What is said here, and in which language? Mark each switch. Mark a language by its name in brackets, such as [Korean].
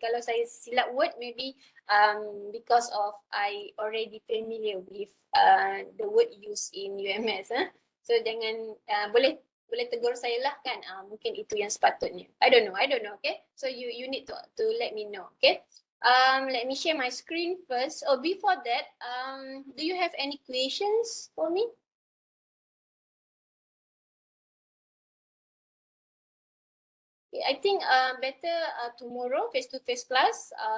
[Malay] Kalau saya silap [English] word, maybe because of I already familiar with the word used in UMS. [Malay] So jangan, boleh tegur saya lah kan. Mungkin itu yang sepatutnya. [English] I don't know. Okay. So you need to let me know. Okay. Let me share my screen first. Oh, before that, do you have any questions for me? Okay, I think better tomorrow face-to-face class.